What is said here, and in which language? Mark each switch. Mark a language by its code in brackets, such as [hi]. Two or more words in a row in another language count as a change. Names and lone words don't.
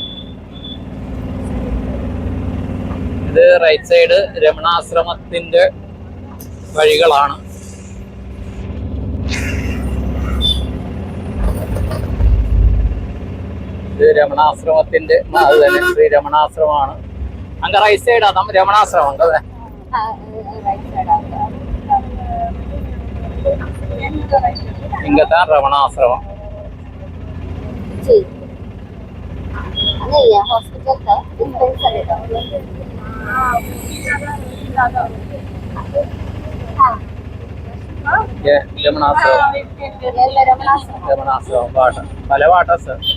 [ml] ഇത് [en] right side [ml] രമണാശ്രമത്തിന്റെ വഴികളാണ്. ഇത് രമണാശ്രമത്തിന്റെ അത് തന്നെ ശ്രീ രമണാശ്രമമാണ്. [ta] அங்க [en] right side [ta] அதான் ரமணாசிரமம் அங்க இங்க தான் ரமணாசிரமம். [ml] രമണാശ്രമം പാട്ട പല പാട്ട സർ